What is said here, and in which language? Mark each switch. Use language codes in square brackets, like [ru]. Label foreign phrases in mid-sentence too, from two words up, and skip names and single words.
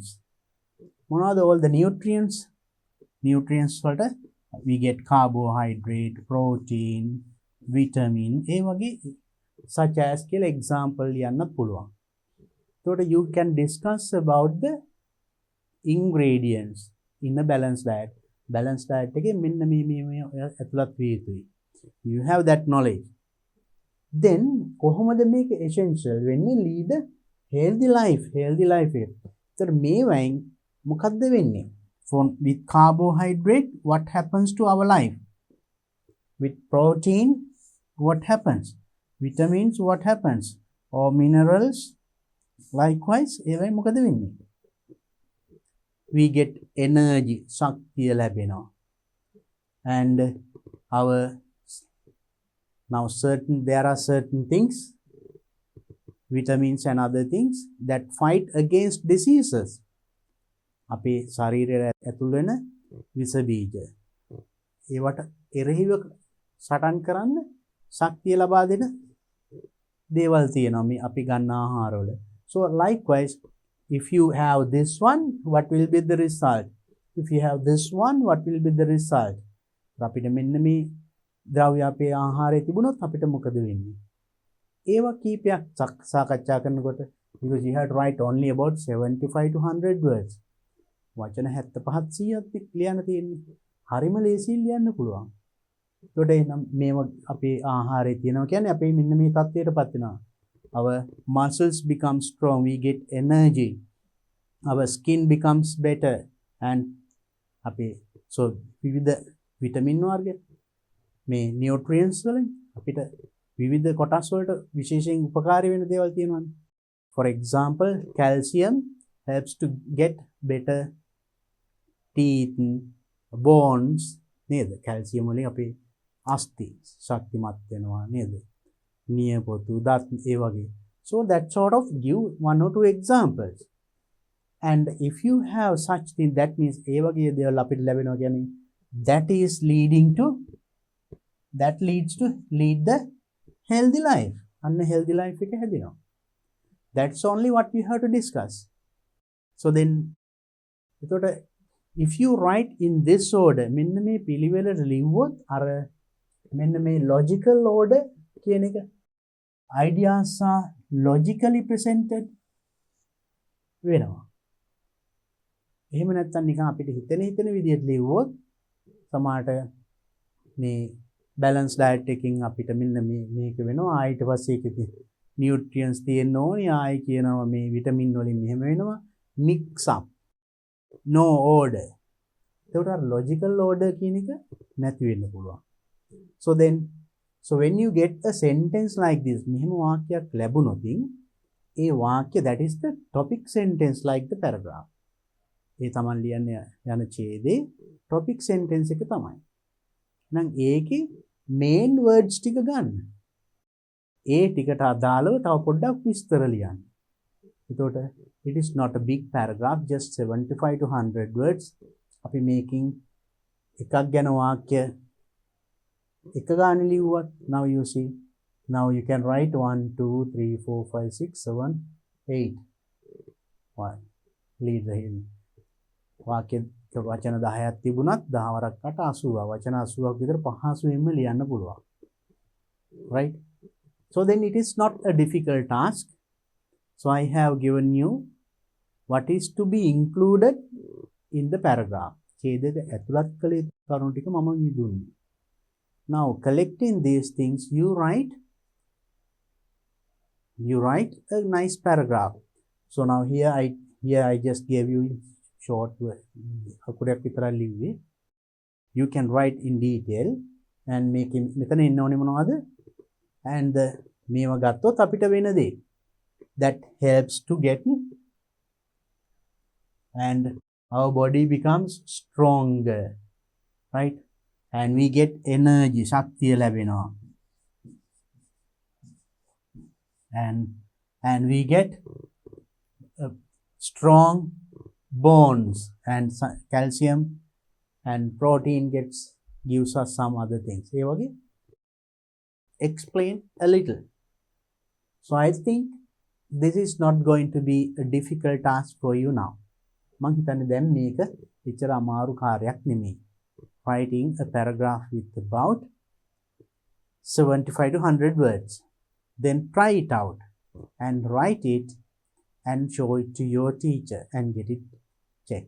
[en] What are all the nutrients? Nutrients we get carbohydrate, protein, vitamin, such as example [si] යන්න පුළුවන්. [en] So you can discuss about the ingredients in a balanced diet. Balanced diet [si] එකේ මෙන්න මේ ඇතුළත් විය යුතුයි. [en] You have that knowledge. Then [si] කොහොමද මේක essential වෙන්නේ [en] lead a healthy life එක. [si] ඒතර මේවෙන් මොකද්ද වෙන්නේ? [en] With carbohydrate, what happens to our life? With protein, what happens? Vitamins, what happens? Or minerals, likewise, [si] ඒවෙන් මොකද වෙන්නේ? [en] We get energy, [si] ශක්තිය ලැබෙනවා. [en] And there are certain things, vitamins and other things that fight against diseases. [si] අපේ ශරීරයේ ඇතුල් වෙන විස බීජ ඒවට එරෙහිව සටන් කරන්න ශක්තිය ලබා දෙන දේවල් තියෙනවා මේ අපි ගන්න ආහාරවල. [en] So likewise, if you have this one, what will be the result? If you have this one, what will be the result? [si] අපිට මෙන්න මේ ද්‍රව්‍ය අපේ ආහාරයේ තිබුණොත් අපිට මොකද වෙන්නේ? ඒවා කීපයක් සාකච්ඡා කරනකොට [en] because you had to write only about 75 to 100 words. [si] වචන 75 100ක් ලියන්න තියෙන්නේ. හරිම ලේසියෙන් ලියන්න පුළුවන්. ඒකට එනම් මේව අපේ ආහාරයේ තියෙනවා කියන්නේ අපේ මෙන්න මේ තත්ත්වයටපත් වෙනවා. [en] Our muscles become strong, we get energy, our skin becomes better, and [si] අපේ so විවිධ විටමින් වර්ග මේ නියුට්‍රියන්ට්ස් වලින් අපිට විවිධ කොටස් වලට විශේෂයෙන් උපකාරී වෙන දේවල් තියෙනවානේ. [en] For example, calcium helps to get better teeth, bones නේද? [si] calcium වලින් අපේ අස්ථි ශක්තිමත් වෙනවා නේද? නියපොතු දත් ඒ වගේ. [en] So that sort of give one or two examples. And if you have such thing, that means [si] ඒ වගේ දේවල් අපිට ලැබෙනවා කියන්නේ [en] that is leading to lead the healthy life. And healthy life [si] එක හැදෙනවා. [en] That's only what we have to discuss. So then if you write in this order, [si] මෙන්න මේ පිළිවෙලට ලිව්වොත් අර මෙන්න මේ [en] logical order [si] කියන එක [en] ideas are logically presented [si] වෙනවා. එහෙම නැත්නම් නිකන් අපිට හිතෙන විදිහට ලිව්වොත් සමහරට මේ [en] balance diet [si] එකකින් අපිට මෙන්න මේක වෙනවා. ආයෙත් පස්සේ ඒකේ nutrients තියෙන්න ඕනේ. ආයෙ කියනවා මේ vitamin වලින් මෙහෙම වෙනවා. [en] Mix up. No order. [si] ඒකට අර [en] logical order [si] කියන එක නැති වෙන්න පුළුවන්. [en] So when you get a sentence like this, [si] මෙහෙම වාක්‍යයක් ලැබුණොත් ඒ වාක්‍ය [en] that is the topic sentence like the paragraph. [si] ඒ තමන් ලියන්න යන ඡේදේ [en] topic sentence [si] එක තමයි. එහෙනම් ඒකේ [en] main words [si] ටික ගන්න. ඒ ටිකට අදාළව තව පොඩ්ඩක් විස්තර ලියන්න. [en] එතකොට it is not a big paragraph, just 75 to 100 words. [si] අපි මේකින් එකක් ගැන වාක්‍ය එක ගාන ලිව්වත් [en] now you see, now you can write 1 2 3 4 5 6 7 8 1 lead the hill. [si] වාක්‍ය වචන 10ක් තිබුණත් 10 වරක් 8 80 වචන 80ක් විතර පහසුවෙන්ම ලියන්න පුළුවන්. [en] Right? So then it is not a difficult task. So I have given you what is to be included in the paragraph. [si] ඡේදයට ඇතුළත් කළේ කරුණු ටික මම දුන්නේ. [en] Now collecting these things, you write a nice paragraph. So now here I just gave you short [si] අකුරක් විතරක් ලිව්වේ. [en] You can write in detail and make it [si] මෙතන එන්න ඕනේ මොනවද? [en] And [si] මේව ගත්තොත් අපිට වෙන දේ [en] that helps to get, and our body becomes stronger, right? And we get energy, [si] ශක්තිය ලැබෙනවා. [en] And we get strong bones, and calcium and protein gives us some other things. [si] ඒ වගේ [en] explain a little. So I think this is not going to be a difficult task for you now. [si] මං හිතන්නේ දැන් මේක එච්චර අමාරු කාර්යයක් නෙමෙයි. [en] Writing a paragraph with about 75 to 100 words. Then try it out and write it and show it to your teacher and get it checked.